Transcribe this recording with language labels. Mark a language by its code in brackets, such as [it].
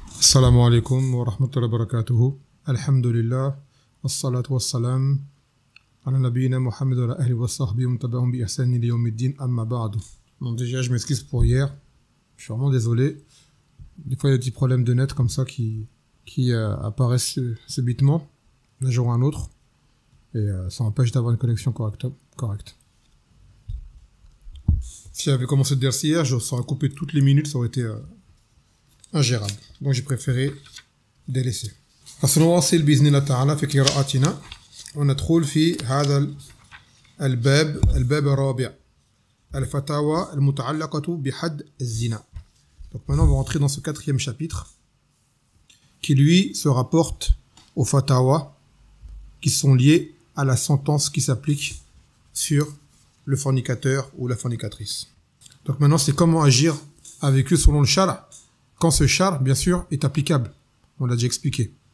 [ar] السلام عليكم ورحمة الله وبركاته. الحمد لله والصلاة والسلام على نبينا محمد وعلى أهله وصحبه ومن تبعهم بإحسان إلى يوم الدين أما بعد. [fr] Donc déjà je m'excuse pour hier, je suis vraiment désolé. Des fois il y a des petits problèmes de net comme ça qui apparaissent subitement d'un jour à un autre et ça empêche d'avoir une connexion correcte. Si j'avais commencé de dire hier, je serais coupé toutes les minutes, ça aurait été ingérable. Donc j'ai préféré délaisser. [ar] فسنواصل بإذن الله تعالى في قراءتنا وندخل في هذا الباب الرابع الفتاوى المتعلقة بحد الزنا. [fr] Donc maintenant on va rentrer dans ce quatrième chapitre qui lui se rapporte aux fatawa qui sont liés à la sentence qui s'applique sur le fornicateur ou la fornicatrice. Donc maintenant c'est comment agir avec eux selon le shara, quand ce shara bien sûr est applicable, on l'a déjà expliqué.